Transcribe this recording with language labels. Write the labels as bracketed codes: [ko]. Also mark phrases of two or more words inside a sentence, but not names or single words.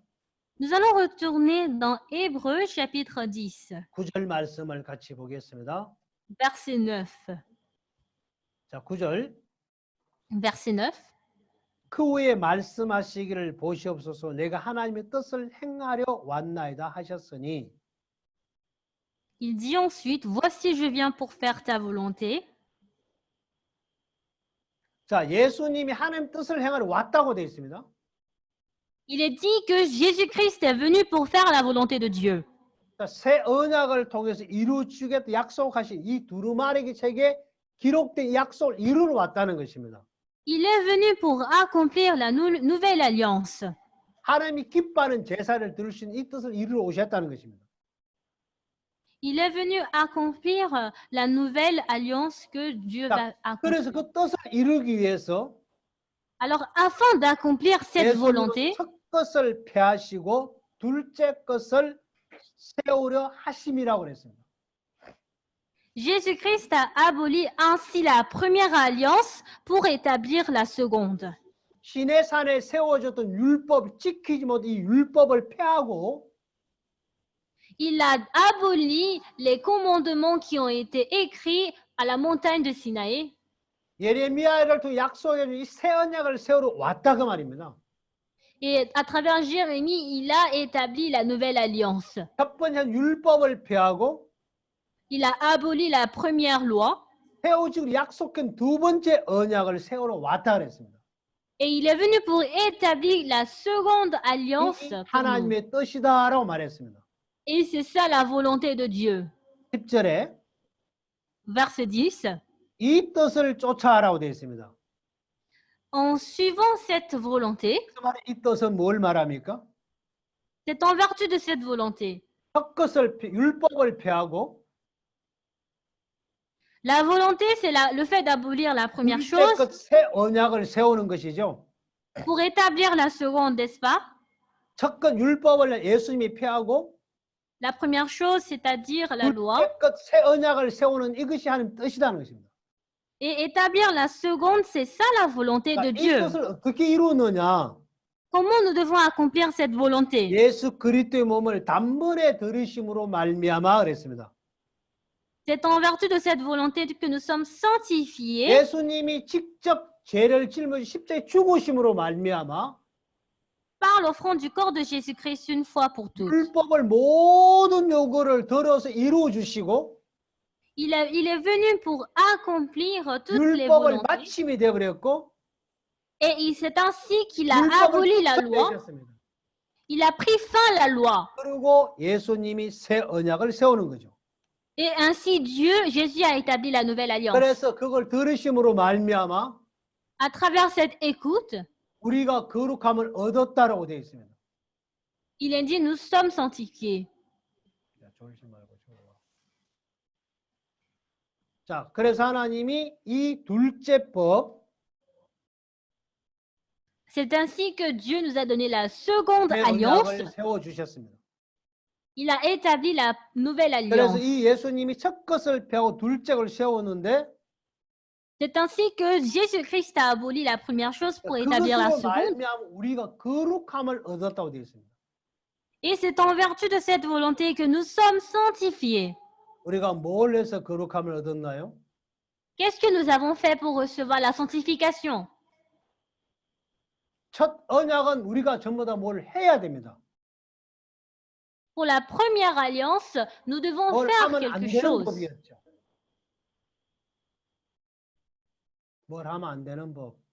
[fr] Nous allons retourner dans Hébreux chapitre 10, [ko] 9절 말씀을 같이 보겠습니다. [fr] verset 9. [ko] 자, 9절. [fr] Verset 9. [ko] 그 후에 말씀하시기를 보시옵소서 내가 하나님의 뜻을 행하려 왔나이다 하셨으니 [fr] Il dit ensuite, voici je viens pour faire ta volonté. [ko] 자, 예수님이 하나님 뜻을 행하러 왔다고 되어 있습니다. [fr] Il est dit que Jésus-Christ est venu pour faire la volonté de Dieu. [ko] 자, 새 언약을 통해서 이루어주겠다 약속하신 이 두루마리 책에 기록된 약속을 이루러 왔다는 것입니다. [fr] Il est venu pour accomplir la nouvelle alliance. [ko] 하나님이 기뻐하는 제사를 들으신 이 뜻을 이루러 오셨다는 것입니다. [fr] Il est venu accomplir la nouvelle alliance que Dieu va [ko] 그래서 [fr] accomplir. [ko] 그 뜻을 이루기 위해서 [fr] Alors, afin d'accomplir cette [ko] 예수님은 [fr] volonté, [ko] 첫 것을 폐하시고 둘째 것을 세우려 하심이라고 그랬습니다. [fr] Jésus-Christ a aboli ainsi la première alliance pour établir la seconde. [ko] 시내산에 세워졌던 율법 지키지 못한 이 율법을 폐하고 [fr] Il a aboli les commandements qui ont été écrits à la montagne de Sinaï. [ko] 예레미야를 통해 약속해 준 이 새 언약을 세우러 왔다 그 말입니다. [fr] Et à travers Jérémie, il a établi la nouvelle alliance. [ko] 첫 번째 율법을 폐하고 [fr] Il a aboli la première loi [ko] 세우지고 약속한 두 번째 언약을 세우러 왔다 그랬습니다. [fr] et il est venu pour établir la seconde alliance. [ko] 이 [fr] pour nous. [ko] 하나님의 뜻이다라고 말했습니다. [fr] Et c'est ça la volonté de Dieu. [ko] 10절에 [fr] Verset 10. [ko] 이 뜻을 쫓아라고 되어 있습니다. [fr] En suivant cette volonté, [ko] 그 말은 이 뜻은 뭘 말합니까? [fr] c'est en vertu de cette volonté. [ko] 첫 것을 율법을 폐하고 [fr] La volonté, c'est le fait d'abolir la première [ko] 둘째 [fr] chose [ko] 것 새 언약을 세우는 것이죠. [fr] pour établir la seconde, n'est-ce pas? [ko] 첫 것 율법을 예수님이 폐하고 [fr] La première chose, c'est-à-dire la loi, [ko] 둘째 것 새 언약을 세우는 이것이 하나님 뜻이라는 것입니다. [fr] et établir la seconde, c'est ça la volonté de [ko] 이 [fr] Dieu. [ko] 뜻을 어떻게 이루느냐? [fr] Comment nous devons accomplir cette volonté? [ko] 예수 그리스도의 몸을 단번에 들으심으로 말미암아 그랬습니다. [fr] C'est en vertu de cette volonté que nous sommes sanctifiés [ko] 예수님이 직접 죄를 짊어지 십자가에 죽으심으로 말미암아 [fr] par l'offrande du corps de Jésus-Christ une fois pour toutes. [ko] 율법을 모든 요구를 들어서 이루어 주시고 [fr] Il est venu pour accomplir toutes les [ko] 율법을 [fr] volontés. [ko] 마침이 되어 버렸고 [fr] Et c'est ainsi qu'il a [ko] 율법을 [fr] aboli la loi. [ko] 끝내셨습니다. [fr] Il a pris fin à la loi. [ko] 그리고 예수님이 새 언약을 세우는 거죠. [fr] Et ainsi Dieu, Jésus a établi la nouvelle alliance. [ko] 그래서 그걸 들으심으로 말미암아 [fr] À travers cette écoute, [ko] 우리가 거룩함을 얻었다라고 되어 있습니다. [fr] il est dit, nous sommes sanctifiés. [ko] 자, 그래서 하나님이 이 둘째 법, [fr] C'est ainsi que Dieu nous a donné la seconde [ko] 새 [fr] alliance. [ko] 언약을 세워 주셨습니다. [fr] Il a établi la nouvelle [ko] 그래서 [fr] alliance. [ko] 이 예수님이 첫 것을 폐하고 둘째 걸 세웠는데 [fr] C'est ainsi que Jésus-Christ a aboli la première chose pour établir la [ko] 그것으로 [fr] seconde. [ko] 말미암아 우리가 거룩함을 얻었다고 되어 있습니다. [fr] Et c'est en vertu de cette volonté que nous sommes sanctifiés. [ko] 우리가 뭘 해서 거룩함을 얻었나요? [fr] Qu'est-ce que nous avons fait pour recevoir la sanctification? [ko] 첫 언약은 우리가 전부 다 뭘 해야 됩니다. [fr] Pour la première alliance, nous devons [ko] 뭘 [fr] faire [ko] 하면 안 [fr] quelque [ko] 되는 [fr] chose. [ko] 법이었죠. 뭘 하면 안 되는 법.